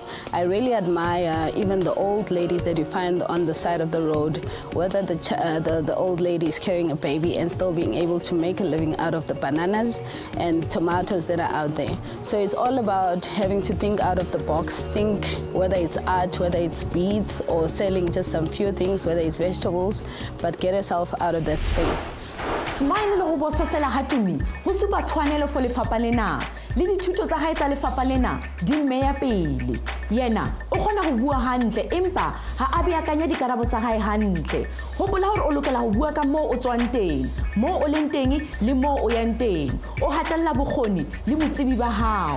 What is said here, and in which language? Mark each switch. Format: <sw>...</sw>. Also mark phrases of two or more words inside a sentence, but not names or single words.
<en>I really admire even the old ladies that you find on the side of the road, whether the old lady is carrying a baby and still being able to make a living out of the bananas and tomatoes that are out there. So it's all about having to think out of the box, think whether it's art, whether it's beads, or selling just some few things, whether it's vegetables, but get yourself out of that space.</en> <st>Smile le go bososela hatumi go supa tshwanelo for lefapha lena le dithuto tsa hae tsa lefapha lena di meya pele yena o kgona go bua hantle empa ha a beakanya dikarabo tsa hae hantle hopola hore o lokela go bua ka mo o tswang teng mo o leng teng le mo o yang teng o hatella bokgoni le botsebi ba hao.</st>